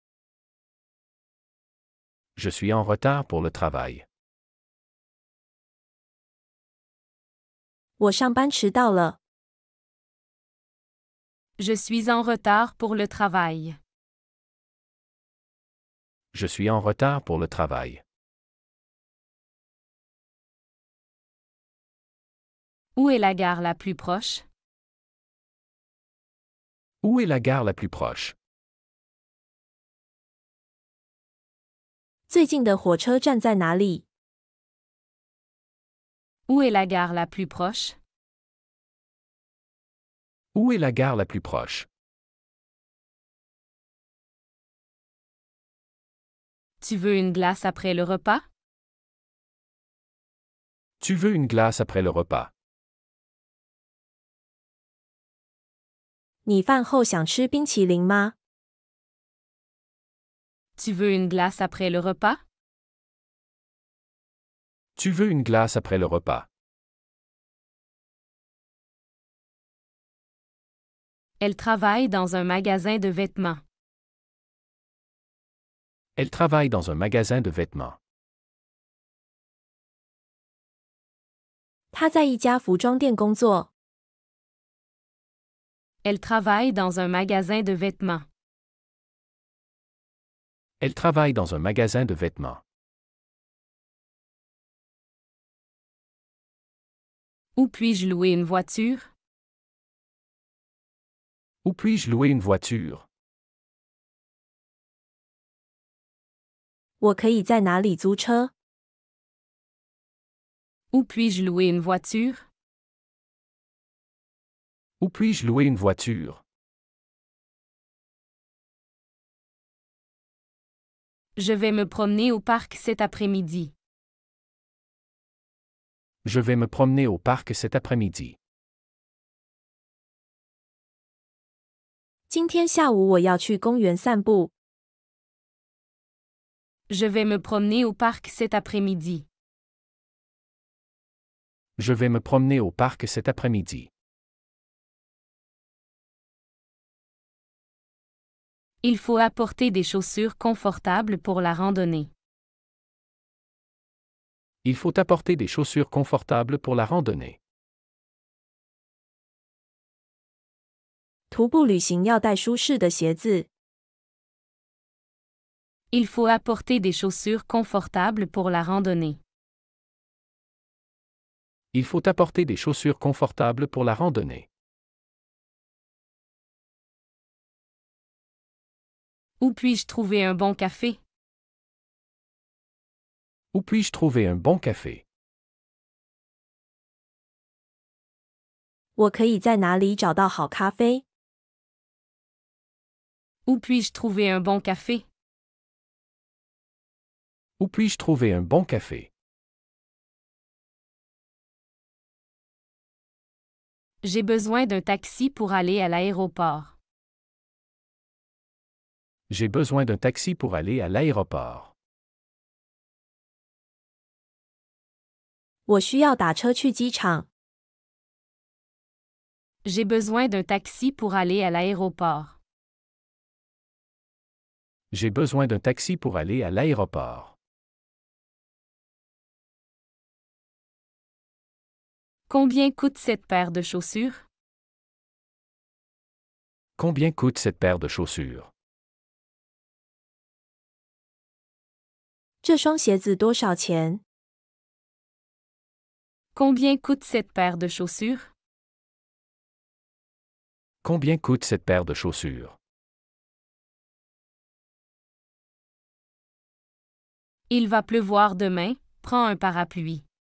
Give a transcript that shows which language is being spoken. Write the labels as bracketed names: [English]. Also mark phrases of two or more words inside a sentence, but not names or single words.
[French] Je suis en retard pour le travail. [Chinese] 我上班迟到了。 [French] Je suis en retard pour le travail. Je suis en retard pour le travail. Où est la gare la plus proche? Où est la gare la plus proche? [Chinese] 最近的火车站在哪里？ [French] Où est la gare la plus proche? Où est la gare la plus proche? Tu veux une glace après le repas? Tu veux une glace après le repas? [Chinese] 你饭后想吃冰淇淋吗？ [French] Tu veux une glace après le repas? Tu veux une glace après le repas? Elle travaille dans un magasin de vêtements. Elle travaille dans un magasin de vêtements. [Chinese] 他在一家服装店工作。 [French] Elle travaille dans un magasin de vêtements. Elle travaille dans un magasin de vêtements. Où puis-je louer une voiture? Où puis-je louer une voiture? [Chinese] 我可以在哪里租车？ [French] Où puis-je louer une voiture? Où puis-je louer une voiture? Je vais me promener au parc cet après-midi. Je vais me promener au parc cet après-midi. [Chinese] 今天下午我要去公园散步。 [French] Je vais me promener au parc cet après-midi. Je vais me promener au parc cet après-midi. Il faut apporter des chaussures confortables pour la randonnée. Il faut apporter des chaussures confortables pour la randonnée. [Chinese] 徒步旅行要带舒适的鞋子。 [French] Il faut apporter des chaussures confortables pour la randonnée. Il faut apporter des chaussures confortables pour la randonnée. Où puis-je trouver un bon café? Où puis-je trouver un bon café? [Chinese] 我可以在哪里找到好咖啡？ [French] Où puis-je trouver un bon café? Où puis-je trouver un bon café? J'ai besoin d'un taxi pour aller à l'aéroport. J'ai besoin d'un taxi pour aller à l'aéroport. [Chinese] 我需要打车去机场。 [French] J'ai besoin d'un taxi pour aller à l'aéroport. J'ai besoin d'un taxi pour aller à l'aéroport. Combien coûte cette paire de chaussures? Combien coûte cette paire de chaussures? [Chinese] 这双鞋子多少钱？ [French] Combien coûte cette paire de chaussures? Combien coûte cette paire de chaussures? Il va pleuvoir demain, prends un parapluie.